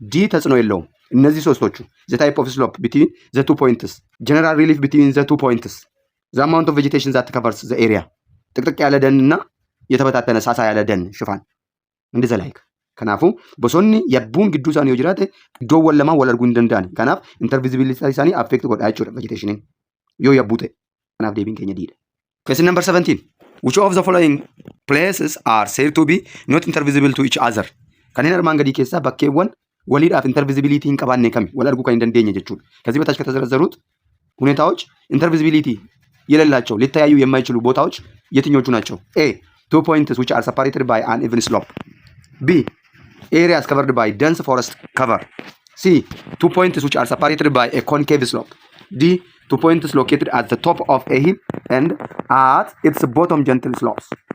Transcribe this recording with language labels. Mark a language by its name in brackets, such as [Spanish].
[Amharic] D ተጽዕኖ የለውም። እነዚህ ሶስቶቹ [English] the type of slope between the two points, general relief between the two points, the amount of vegetation that covers the area, [Amharic] ጥቅጥቅ ያለ ደንና የተበታተነ ሳሳ ያለ ደን ሽፋን እንደዛ ላይክ [Oromo] kanaafuu bosonni yabbuun gidduu isaanii yoo jiraate iddoowwan lamaan wal arguu hin danda'an. kanaaf intervisibility isaanii affect godha jechuudha vegetationiin yoo yabbuu ta'e. kanaaf deebiin keenya diidha. [English] Question number 17. Which of the following places are said to be not intervisible to each other? [Oromo] kanneen armaan gadii keessaa bakkeewwan waliidhaaf intervisibility hin qabaanne kami wal arguu kan hin dandeenye jechuudha. [Amharic] ከዚህ በታች ከተዘረዘሩት ሁኔታዎች intervisibility የሌላቸው ሊተያዩ የማይችሉ ቦታዎች የትኞቹ ናቸው? [English] A. Two points which are separated by an even slope. B. Areas covered by dense forest cover. C. Two points which are separated by a concave slope. D. Two points located at the top of a hill and at its bottom gentle slopes.